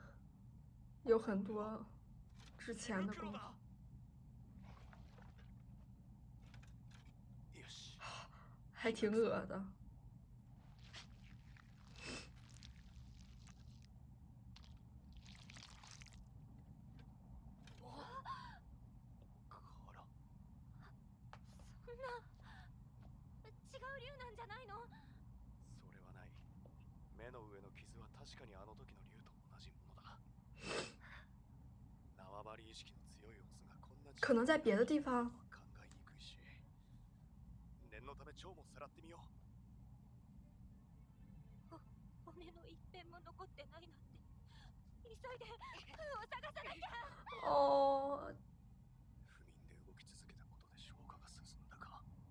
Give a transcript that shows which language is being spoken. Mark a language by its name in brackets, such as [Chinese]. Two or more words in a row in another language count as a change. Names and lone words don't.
[Chinese] 哦，森西有很多之前的功夫。 [Japanese] よし。 [Chinese] 还挺恶的。 [Japanese] こら。そんな違う竜なんじゃないの？それはない。目の上の傷は確かにあの時の竜と同じものだ。縄張り意識の強いオスがこんな [Chinese] 可能在别的地方。 [Japanese] 考えにくいし。念のため腸もさらってみよう。骨の一片も残ってないなんて。急いでフーを探さなきゃ。哦。不眠で動き続けたことで消化が進んだか。